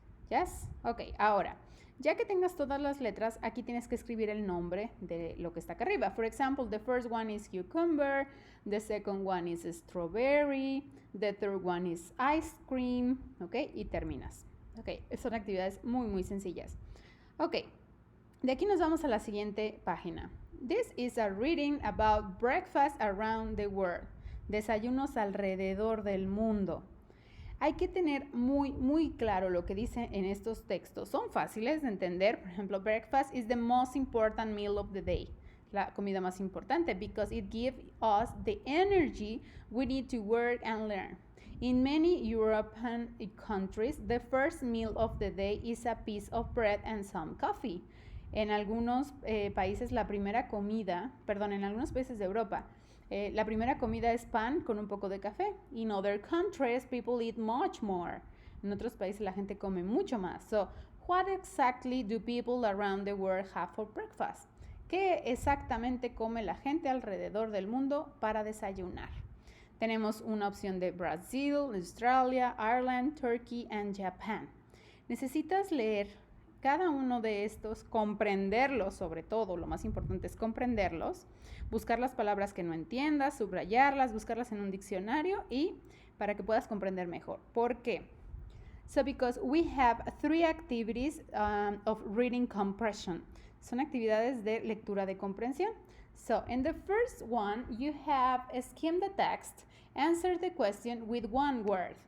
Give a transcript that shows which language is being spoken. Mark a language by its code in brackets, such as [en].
[en] Yes? [es] Okay, ahora, ya que tengas todas las letras, aquí tienes que escribir el nombre de lo que está acá arriba. [en] For example, the first one is cucumber, the second one is strawberry, the third one is ice cream, okay, [es] y terminas. Okay, son actividades muy, muy sencillas. Okay, de aquí nos vamos a la siguiente página. [en] This is a reading about breakfast around the world. [es] Desayunos alrededor del mundo. Hay que tener muy, muy claro lo que dice en estos textos. Son fáciles de entender. Por ejemplo, [en] breakfast is the most important meal of the day. [es] La comida más importante [en] because it gives us the energy we need to work and learn. In many European countries, the first meal of the day is a piece of bread and some coffee. [es] En algunos países la primera comida, en algunos países de Europa, la primera comida es pan con un poco de café. [en] In other countries, people eat much more. [es] En otros países la gente come mucho más. [en] So, what exactly do people around the world have for breakfast? [es] ¿Qué exactamente come la gente alrededor del mundo para desayunar? Tenemos una opción de Brasil, Australia, Ireland, Turkey and Japan. Necesitas leer cada uno de estos, comprenderlos sobre todo, lo más importante es comprenderlos, buscar las palabras que no entiendas, subrayarlas, buscarlas en un diccionario y para que puedas comprender mejor. ¿Por qué? [en] So because we have 3 activities of reading comprehension. [es] Son actividades de lectura de comprensión. [en] So in the first one, you have skim the text, answer the question with 1 word.